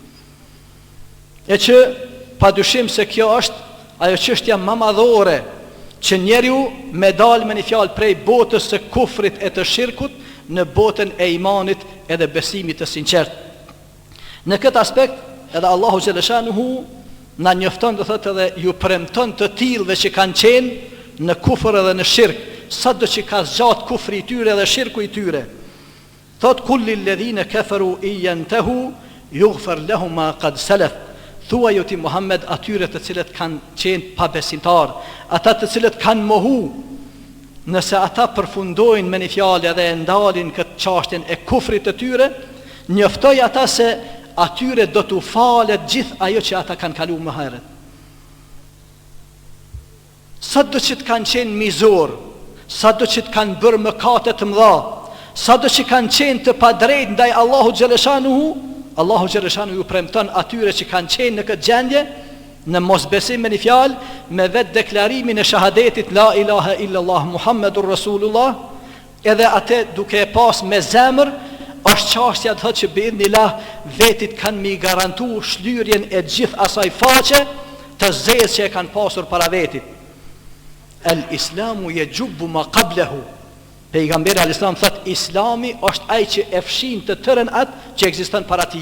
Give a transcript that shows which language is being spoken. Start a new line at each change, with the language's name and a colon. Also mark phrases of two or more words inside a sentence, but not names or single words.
Albanian: E që padyshim se kjo është ajo çështja më madhore që njeriu me dalë me një fjalë prej botës së kufrit e të shirkut në botën e imanit edhe besimit të sinqert. Në këtë aspekt edhe Allahu Gjeleshanuhu na njofton, do thotë, edhe ju premton të tillëve që kanë qenë në kufër edhe në shirk, sa do që ka zgjat kufri i tyre dhe shirku i tyre.
Arabic: Thot قل الذين كفروا ينتهوا يغفر لهم ما قد سلف.
Albanian: Thuaj o ti Muhammed atyre të cilët kanë qenë pabesimtar, ata të cilët kanë mohu, nëse ata përfundojnë me një fjalë dhe ndalin këtë çështjen e kufrit të tyre, njoftoj ata se atyre do t'u falet gjithë ajo që ata kanë kaluar më herët. Sa do që të kanë qenë mizor, sa do që të kanë bërë mëkate të mëdha, sa do që kanë qenë të padrejt ndaj Allahu Gjeleshanuhu, Allahu Gjeleshanu ju premton atyre që kanë qenë në këtë gjendje, në mosbesim me një fjalë, me vetë deklarimin e shahadetit
Arabic: لا إله إلا الله محمد رسول الله,
Albanian: edhe atë duke e pas me zemër, është çështja të thotë që biidhnillah vetit kanë mi garantu shlyrjen e gjithë asaj faqe të zezë që e kanë pasur para vetit.
Arabic: الإسلام يجب ما قبله.
Albanian: Pejgamberi al-Islam thot Islami është ai që e fshin të tërën atë që ekziston para tij.